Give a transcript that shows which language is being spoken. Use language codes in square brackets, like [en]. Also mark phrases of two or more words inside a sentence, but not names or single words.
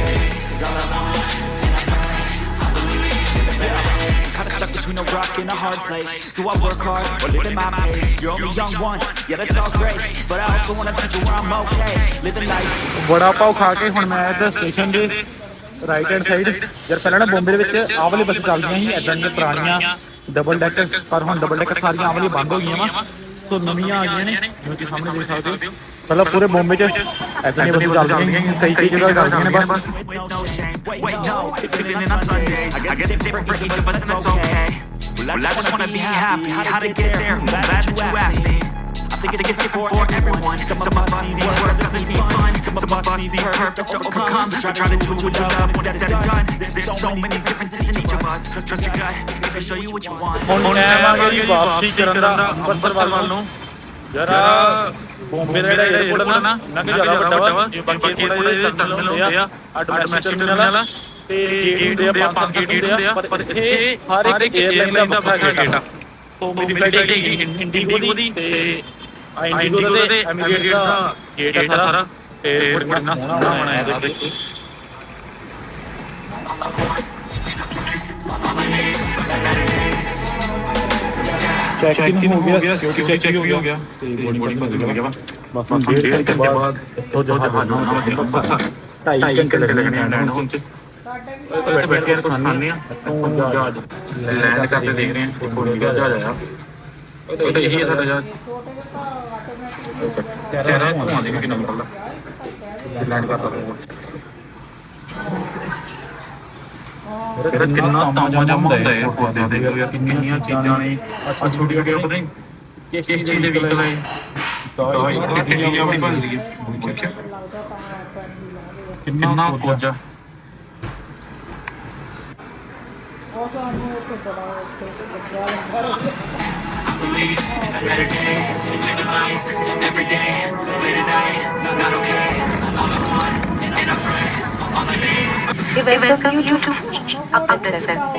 [en] Stuck between a rock and a hard place. place? Do I work hard or live in my pace? You're only young one, yeah that's all great, but I also wanna be where I'm okay, living life. [pa] ਬੜਾ ਪਾਵ ਖਾ ਕੇ ਹੁਣ ਮੈਂ ਇਧਰ ਸਟੇਸ਼ਨ ਦੇ [en] right hand side [pa] ਯਾਰ ਪਹਿਲਾਂ ਨਾ ਬੰਬੇ ਦੇ ਵਿੱਚ ਆ ਵਾਲੀ ਬੱਸ ਚਲਦੀਆਂ ਹੀ ਇਦਾਂ ਦੀ ਪੁਰਾਣੀਆਂ [en] double decker [pa] ਪਰ ਹੁਣ [en] double decker [pa] ਸਾਰੀਆਂ ਆ ਵਾਲੀ ਬੰਦ ਹੋ ਗਈਆਂ ਵਾ ਤੋ ਨਵੀਂ ਆ ਗਈਆਂ ਨੇ ਜੋ ਕਿ ਸਾਹਮਣੇ ਦੇਖ ਸਕਦੇ ਹੋ ਮਤਲਬ ਪੂਰੇ ਬੰਬੇ ਚ ਇਦਾਂ ਦੀ ਬੱਸ ਚਲਦੀਆਂ ਹੀ ਕਈ ਕਈ ਜਗ੍ਹਾ ਚਲਦੀਆਂ ਨੇ ਬੱਸ [en] Wait, no, it's living in on Sundays. I guess it's different for each of us and that's okay. Well, I just wanna be happy. How to get there? I'm glad that you asked me. I think it's different for everyone. Some of us need work, others need fun. Some of us need purpose to overcome. Try to do what you love when it's said and done. Cause there's so many differences in each of us. Trust your gut, it can show you what you want. [pa] ਹੁਣ ਟਾਈਮ ਆ ਗਿਆ ਜੀ ਵਾਪਸੀ ਕਰਨ ਦਾ ਅੰਮ੍ਰਿਤਸਰ ਵੱਲ ਨੂੰ ਜਰਾ ਬੰਬੇ ਦਾ ਜਿਹੜਾ 에어ਪੋਰਟ ਨਾ ਨਾ ਕਿ ਜ਼ਿਆਦਾ ਵੱਡਾ ਵਾ ਜੇ ਬਾਕੀ ਥੋੜਾ ਜਿਹਾ ਟਰਮੀਨਲ ਹੁੰਦੇ ਆ [en] domestic terminal [pa] ਤੇ ਗੇਟ ਹੁੰਦੇ ਆ 5 ਗੇਟ ਹੁੰਦੇ ਆ ਪਰ ਇਹ ਹਰ ਇੱਕ 에ਅਰਲਾਈਨ ਦਾ ਵੱਖਰਾ ਗੇਟ ਆ ਤੋਂ ਮੇਰੀ ਫਲਾਈਟ ਹੈਗੀ ਇੰਡੀਗੋ ਦੀ ਤੇ ਇੰਡੀਗੋ ਦੇ ਐਮੀਰੇਟਸ ਦਾ ਗੇਟ ਆ ਸਾਰਾ ਤੇ ਬੜਾ ਸੋਹਣਾ ਬਣਾਇਆ ਦੇਖੋ [hi] चेक-इन हो गया सिक्योरिटी चेक हो गया [pa] ਤੇ ਬੋਰਡਿੰਗ ਬਸ ਹੋ ਗਿਆ ਬਸ 1.5 ਘੰਟੇ ਬਾਅਦ ਤੋਂ ਜਹਾਜ਼ ਆਉਣਾ ਬਸ 2.5 ਘੰਟੇ ਲੱਗਣੇ ਆ ਹੁਣ ਚ ਬੈਠ ਕੇ ਕੁਝ ਖਾਣੇ ਆ ਤੋਂ ਜਹਾਜ਼ ਲੈਂਡ ਕਰਦੇ ਦੇਖ ਰਹੇ ਆ ਥੋੜੀ ਜਿਹਾ ਜਹਾਜ਼ ਆਇਆ ਉਹ ਤਾਂ ਇਹੀ ਹੈ ਸਾਡਾ ਜਹਾਜ਼ ਤੇਰਾ ਧੂਆਂ ਦੇ ਵੀ ਕਿੰਨਾ ਨਿਕਲਦਾ ਲੈਂਡ ਕਰਦਾ ਫਿਰ ਕਿੰਨਾ ਤਾਮਾ ਜਮ ਹੁੰਦਾ ਹੈ 에어ਪੋਰਟ ਦੇ ਦੇਖ ਕਿੰਨੀਆਂ ਚੀਜ਼ਾਂ ਨੇ ਆ ਛੋਟੀ ਛੋਟੀ ਪਤਾ ਨਹੀਂ ਕਿਸ ਚੀਜ਼ ਦੇ ਵਹੀਕਲ ਹੈ ਤਾਂ ਇਹ ਟਿੱਡੀ ਆਪਣੀ ਭੱਜਦੀ ਹੈ ਦੇਖਿਆ ਕਿੰਨਾ ਕੁਝ ਆ [en] Every day, late at night, not okay. All I want, and I pray, all I need. We welcome you to Amritsar.